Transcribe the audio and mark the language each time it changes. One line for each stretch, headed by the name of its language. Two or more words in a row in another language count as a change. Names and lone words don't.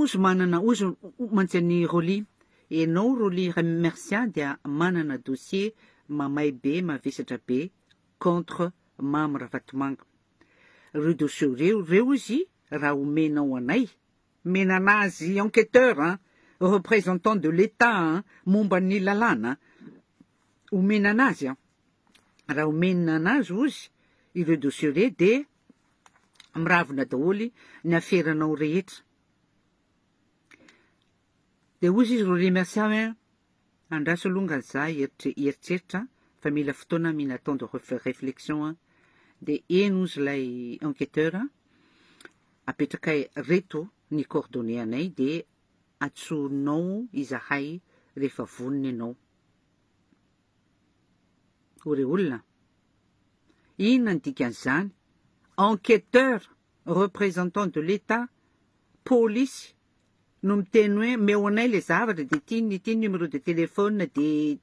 Malagasy: ozy manana ozy mantsy Roly ianao Roly Mercia dia manana dossier mamay be mavesatra be contre Mame Ravatomanga reo dossier reo izy raha omenao anay menanazy
French: enquêteur représentant de l'État
Malagasy: momba ny lalàna omenanazy raha omenanazy ozy ireo dossier re de miravina daholy ny aferanao rehetra de ozy izy Roly Mercia hoe andraso alongany za eritreritra fa mila fotoana mila
French: temps de réflexion
Malagasy: de eno ozy lay enquêteur apetraka reto ny coordonnées anay de atsonao izahay rehefa voniny ianao ore olona inona ny dikan'izany
French: enquêteur représentant de l'État
Malagasy: police no miteny hoe meo anay le zavatra de ty
French: numéro de téléphone
Malagasy: de